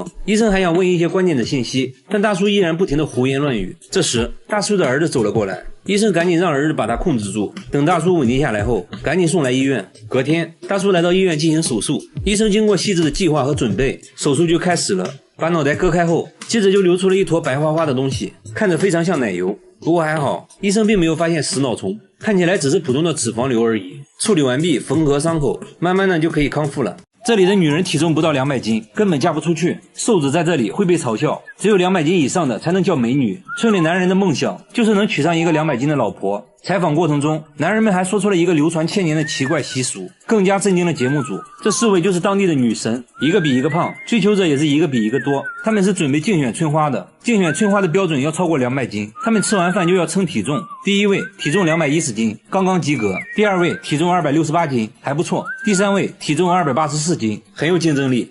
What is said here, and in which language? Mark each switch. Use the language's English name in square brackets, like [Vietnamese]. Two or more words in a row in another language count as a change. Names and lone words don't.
[Chinese] 醫生還想問一些關鍵的信息，但大叔依然不停地胡言亂語。這時大叔的兒子走了過來，醫生趕緊讓兒子把他控制住，等大叔穩定下來後趕緊送來醫院。隔天大叔來到醫院進行手術，醫生經過細緻的計劃和準備，手術就開始了。把腦袋割開後，接着就流出了一坨白花花的東西，看着非常像奶油。不過還好，醫生並沒有發現食腦蟲，看起來只是普通的脂肪瘤而已。處理完畢，縫合傷口，慢慢的就可以康復了。這裡的女人體重不到200斤，根本嫁不出去，瘦子在這裡會被嘲笑，只有200斤以上的才能叫美女。村裡男人的夢想就是能娶上一個200斤的老婆。採訪過程中，男人們還說出了一個流傳千年的奇怪習俗，更加震驚了節目組。這4位就是當地的女神，一個比一個胖，追求者也是一個比一個多。他們是準備競選春花的，競選春花的標準要超過200斤，他們吃完飯就要稱體重。第一位體重210斤，剛剛及格；第二位體重268斤，還不錯；第三位體重284斤，很有競爭力。